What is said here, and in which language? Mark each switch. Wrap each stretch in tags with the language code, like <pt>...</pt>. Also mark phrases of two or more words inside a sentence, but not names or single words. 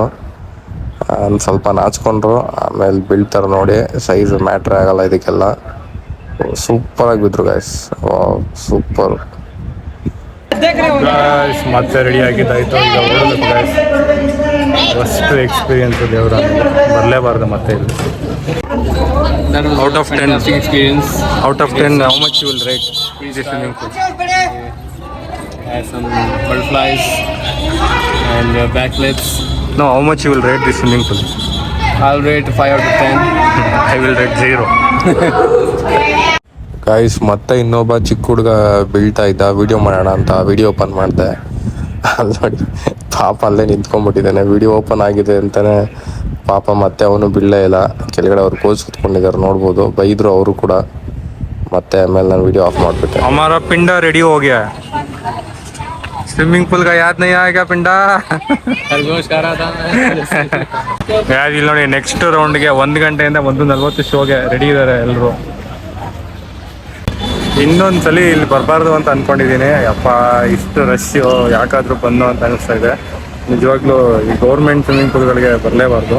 <kn>ಸ್ವಲ್ಪ ನಾಚ್ಕೊಂಡ್ರು. ಆಮೇಲೆ ಬೀಳ್ತಾರೆ ನೋಡಿ.</kn> <en>size matter</en> <kn>ಆಗಲ್ಲ ಇದಕ್ಕೆಲ್ಲ. ಸೂಪರಾಗಿ ಬಿದ್ರು ಗಾಯ್ಸ್. ಸೂಪರ್. ಮತ್ತೆ ರೆಡಿ ಆಗಿದ್ದಾಯಿತು. ಈಗ ಓಡಬೇಕು ಗಾಯ್ಸ್.</kn> <en>first experience</en> <kn>ದೇವರ ಬರಲೇಬಾರ್ದು ಮತ್ತೆ ಇಲ್ಲಿ.</kn> <en>Out of 10 experience. Out of 10, how much you will rate this swimming pool? some butterflies and backflips. No, how much you will rate this swimming pool? I'll rate 5 out of 10. I will rate 0.</en> <kn>ಗೈಸ್ ಮತ್ತೆ ಇನ್ನೊಬ್ಬ ಚಿಕ್ಕ ಹುಡುಗ ಬೀಳ್ತಾ ಇದ್ದ, ವಿಡಿಯೋ ಮಾಡೋಣ ಅಂತ</kn> <en>video open</en> <kn>ಮಾಡಿದೆ. ಅಲ್ಲಿ ನೋಡಿ ಪಾಪ ಅಲ್ಲೇ ನಿಂತ್ಕೊಂಡ್ಬಿಟ್ಟಿದ್ದಾನೆ.</kn> <en>video open</en> <kn>ಆಗಿದೆ ಅಂತಾನೆ ಪಾಪ ಮತ್ತೆ ಅವನು ಬೀಳಲೇ ಇಲ್ಲ. ಕೆಳಗಡೆ ಅವ್ರು ಕೋಚ್ ಕೂತ್ಕೊಂಡಿದ್ದಾರೆ, ನೋಡ್ಬೋದು. ಬೈದರು ಅವರು ಕೂಡ. ಮತ್ತೆ ಆಮೇಲೆ ನಾನು</kn> <en>video off</en> <kn>ಮಾಡಿಬಿಟ್ಟೆ.</kn> <hi>हमारा पिंडा रेडी हो गया है.</hi> <en>swimming pool</en> <hi>का याद नहीं आएगा पिंडा.</hi> <kn>ಯಾರು ಇಲ್ಲಿ ನೋಡಿ,</kn> <en>next round</en> <kn>1 ಗಂಟೆಯಿಂದ 1:40 ಶೋಗೆ ರೆಡಿ ಇದ್ದಾರೆ ಎಲ್ಲರೂ. ಇನ್ನೊಂದು ಸಲ ಇಲ್ಲಿ ಬರಬಾರ್ದು ಅಂತ ಅಂದ್ಕೊಂಡಿದ್ದೀನಿ. ಅಪ್ಪ ಇಷ್ಟು ರಶ್ಶು ಯಾಕಾದರೂ ಬಂದು ಅಂತ ಅನಿಸ್ತಾ ಇದೆ. ನಿಜವಾಗ್ಲೂ ಈ</kn> <en>government swimming pools</en> <kn>ಬರಲೇಬಾರ್ದು.</kn>